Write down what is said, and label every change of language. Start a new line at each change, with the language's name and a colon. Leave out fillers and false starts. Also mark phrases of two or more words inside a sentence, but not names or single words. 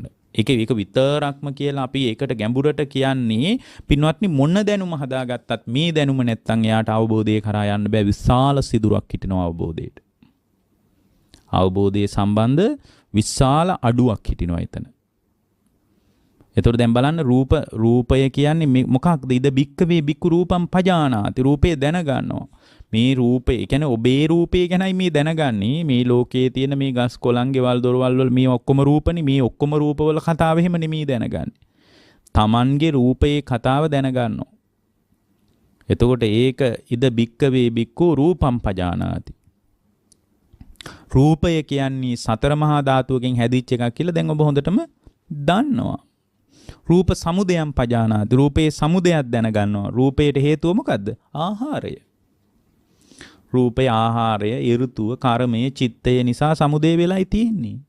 Sinhala: ඒක විතරක්ම කියලා අපි ඒකට ගැඹුරට කියන්නේ පින්වත්නි මොන දැනුම හදාගත්තත් මේ දැනුම නැත්තම් එයාට අවබෝධය කරා යන්න බෑ. විශාල සිදුරක් හිටිනවා අවබෝධයට. අවබෝධයේ සම්බන්ධ විශාල අඩුවක් හිටිනවා එතන. එතකොට දැන් බලන්න රූපය කියන්නේ මොකක්ද?
Pali: ඉද භික්කවේ භික්ඛු රූපම් පජානාති.
Sinhala: රූපේ දැනගන්නවා. මේ රූපේ කියන්නේ ඔබේ රූපේ ගැනයි මේ දැනගන්නේ. මේ ලෝකයේ තියෙන මේ ගස් කොළන් ගෙවල් දොරවල් වල මේ ඔක්කොම රූපනේ. මේ ඔක්කොම රූපවල කතාව එහෙම නෙමෙයි දැනගන්නේ. Tamanගේ රූපේ කතාව දැනගන්නවා.
Pali: එතකොට ඒක ඉද භික්කවේ භික්ඛු රූපම් පජානාති.
Sinhala: රූපය කියන්නේ සතර මහා ධාතුවකින් හැදිච්ච එකක් කියලා දැන් ඔබ හොඳටම දන්නවා.
Pali: රූප සමුදයම් පජානාති.
Sinhala: රූපේ සමුදයක් දැනගන්නවා. රූපයට හේතුව මොකද්ද? ආහාරය. රූපේ ආහාරය, ඍතුව, කර්මය, චිත්තය නිසා සමුදේ වෙලයි තියෙන්නේ.